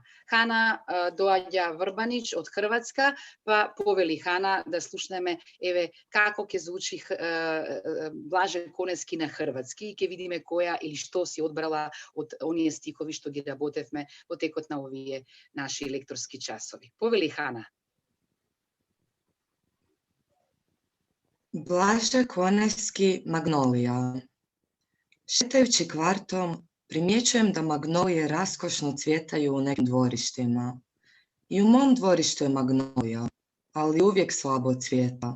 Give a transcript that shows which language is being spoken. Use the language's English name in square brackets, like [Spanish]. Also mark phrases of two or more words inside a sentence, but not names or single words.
[Macedonian] Хана доаѓа Врбанич од Хрватска, па повели, Хана, да слушнеме еве како ќе звучи Blaže Konecki на хрватски и ќе видиме која или што си одбрала од оние стихови што ги работевме во текот на овие наши лекторски часови. Повели, Хана. [Croatian] Blaže Konecki, Magnolija. Šetajući kvartom, primjećujem da magnolije raskošno cvjetaju u nekim dvorištima. I u mom dvorištu je magnolija, ali uvijek slabo cvjeta.